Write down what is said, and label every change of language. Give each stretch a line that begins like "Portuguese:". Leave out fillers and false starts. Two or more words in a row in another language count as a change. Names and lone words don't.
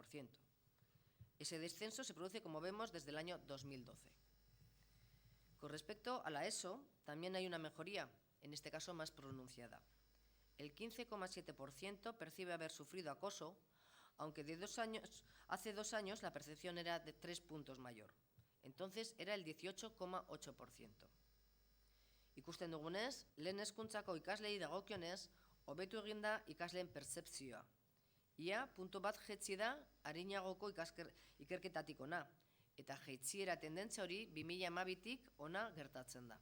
Spanish: Ese descenso se produce, como vemos, desde el año 2012. Con respecto a la ESO, también hay una mejoría, en este caso más pronunciada. El 15,7% percibe haber sufrido acoso, aunque hace 2 años la percepción era de 3 puntos mayor. Entonces era el 18,8%.
Basque: Ikusten dugunez, lehen hezkuntzako ikaslei dagokionez, hobetu egin da ikasleen pertzepzioa. Ia, puntu bat jetzi da arinagoko ikerketatik ona, eta jeitsiera tendentzia hori 2012tik ona gertatzen da.